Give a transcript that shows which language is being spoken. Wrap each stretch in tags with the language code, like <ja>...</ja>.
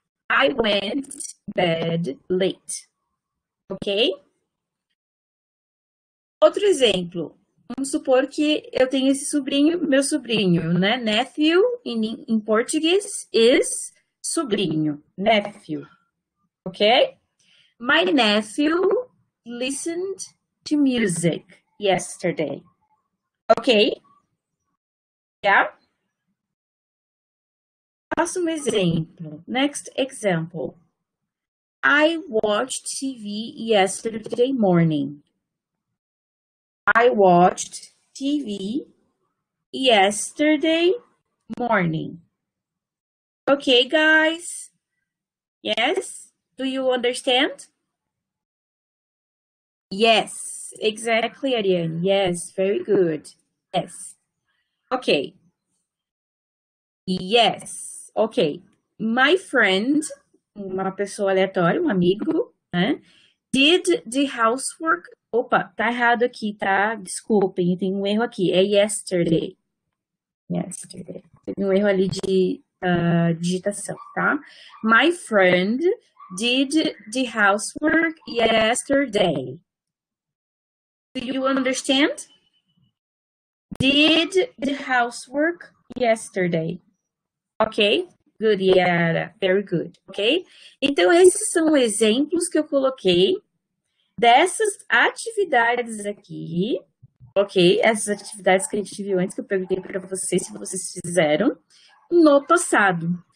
<en>I went to bed late. Ok?</en> <pt>Outro exemplo. Vamos supor que eu tenho esse sobrinho, meu sobrinho, né? Nephew, em português, is sobrinho.</pt> <en>Nephew. Ok? My nephew listened to music yesterday. Ok? Yeah?</en> <pt>Próximo exemplo.</pt> <en>Next example. I watched TV yesterday morning. I watched TV yesterday morning. Okay, guys? Yes? Do you understand? Yes, exactly, Ariane. Yes, very good. Yes. Okay. Yes. Ok. My friend,</en> <pt>uma pessoa aleatória, um amigo, né?</pt> <en>Did the housework.</en> <pt>Opa, tá errado aqui, tá? Desculpem, tem um erro aqui. É yesterday. Yesterday. Tem um erro ali de digitação, tá?</pt> <en>My friend did the housework yesterday. Do you understand? Did the housework yesterday. Ok? Good, Yara. Very good.</en> <pt>Ok? Então, esses são exemplos que eu coloquei Dessas atividades aqui, ok? Essas atividades que a gente viu antes, que eu perguntei para vocês se vocês fizeram no passado.</pt>